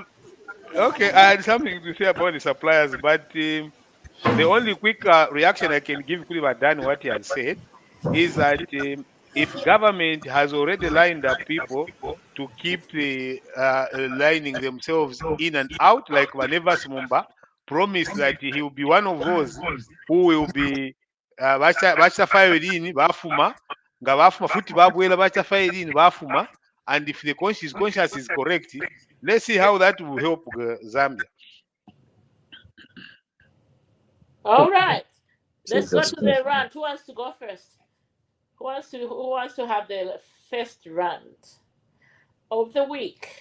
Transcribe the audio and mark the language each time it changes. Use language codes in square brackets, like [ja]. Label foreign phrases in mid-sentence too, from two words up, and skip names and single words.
[en] Okay, I had something to say about the suppliers, but the only quick reaction I can give Kulivadan what he has said is that if government has already lined up people to keep lining themselves in and out, like whenever Smumba promised that he will be one of those who will be [bem] bafuma futi babwela bafuma, [en] and if the conscience is correct, let's see how that will help Zambia. All right, let's go to the rant. Who wants to go first? Who wants to have the first rant of the week?